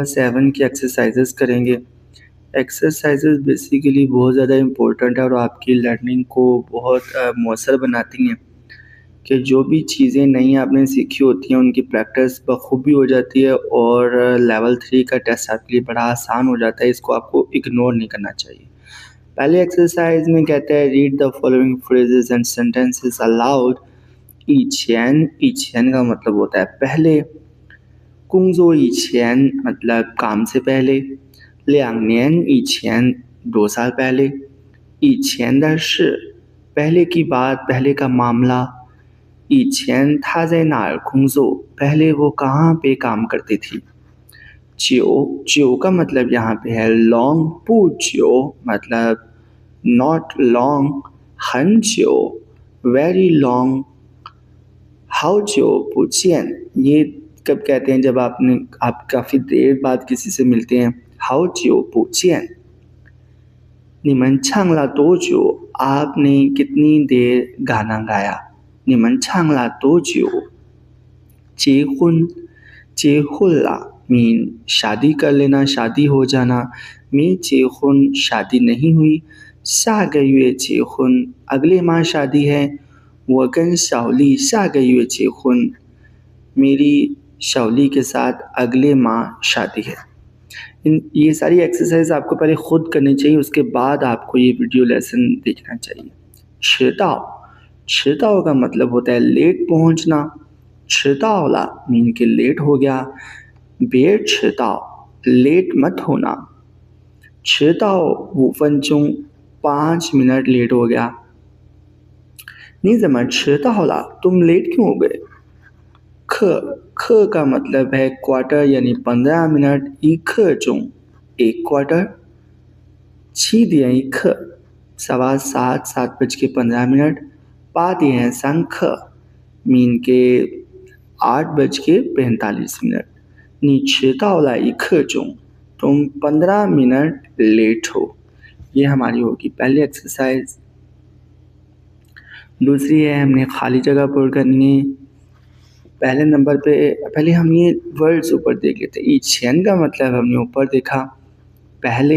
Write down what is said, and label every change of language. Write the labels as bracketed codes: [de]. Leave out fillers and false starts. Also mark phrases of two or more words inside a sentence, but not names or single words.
[hi] 7 की एक्सरसाइज़ेज़ करेंगे। एक्सरसाइज़ेज़ बेसिकली बहुत ज़्यादा इम्पोर्टेंट है और आपकी लर्निंग को बहुत मौसर बनाती हैं कि जो भी चीज़ें नई आपने सीखी होती हैं, उनकी प्रैक्टिस बखूबी हो जाती है और लेवल 3 का टेस्ट आपके लिए बड़ा आसान हो जाता है। इसको आपको इग्नोर नहीं करना चाहिए। पहले एक्सरसाइज़ में कहते हैं [en] Read the following phrases and sentences aloud [hi] ईच एन का मतलब होता है पहले। [zh] 工作以前 [hi] मतलब काम से पहले, [zh] 2年以前 [hi] 2 साल पहले, [zh] 以前的事 [hi] पहले की बात, पहले का मामला, [zh] 以前他在哪儿工作 [hi] पहले वो कहाँ पे काम करती थी। 久 का मतलब यहाँ पे है लॉन्ग, 不久 मतलब [en] not long, [hi] 很久 [en] very long, [zh] 好久不见 [hi] ये कब कहते हैं जब आप काफ़ी देर बाद किसी से मिलते हैं। [zh] 好久不见 你们唱了多久 [hi] आपने कितनी देर गाना गाया। [zh] 你们唱了多久结婚 结婚了 [hi] मीन शादी कर लेना, शादी हो जाना। [zh] 没结婚 [hi] शादी नहीं हुई। [zh] 下个月结婚 [hi] अगले माह शादी है। [zh] 我跟小丽下个月结婚 [hi] मेरी शौली के साथ अगले माह शादी है। ये सारी एक्सरसाइज आपको पहले खुद करनी चाहिए, उसके बाद आपको ये [en] video lesson [hi] देखना चाहिए। 迟到 का मतलब होता है लेट पहुंचना। [zh] 迟到了 [hi] मीन के लेट हो गया। [zh] 别迟到 [hi] लेट मत होना। [zh] 迟到5分钟 [hi] 5 मिनट लेट हो गया। [zh] 你怎么迟到了 [hi] तुम लेट क्यों हो गए। 课 का मतलब है क्वार्टर यानी 15 मिनट। [zh] 一刻钟 [hi] एक क्वार्टर। [zh] 7点一刻 [hi] 7:15 7:15 [zh] 8点3刻 [hi] मीन के 8:45 [zh] 你迟到了一刻钟 [hi] तुम 15 मिनट लेट हो। ये हमारी होगी पहली एक्सरसाइज। दूसरी है हमने खाली जगह पूर्ण करनी है। पहले नंबर पे पहले हम ये वर्ड्स ऊपर देख लेते हैं। 以前 का मतलब हमने ऊपर देखा पहले।